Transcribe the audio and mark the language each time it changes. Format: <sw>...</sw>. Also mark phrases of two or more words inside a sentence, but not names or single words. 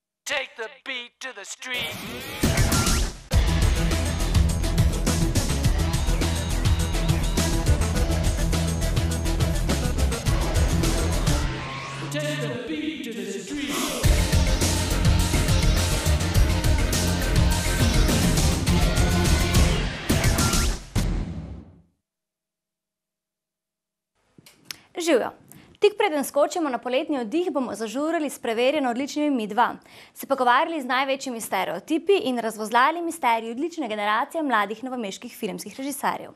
<en>Take the beat to the street. Take the beat to the street.</en> <sl>Živjo! Tik preden skočimo na poletni oddih, bomo zažurali s preverjeno odličnimi Mi2, se pogovarjali z največjimi stereotipi in razvozlali misterij odlične generacije mladih novomeških filmskih režiserjev.</sl>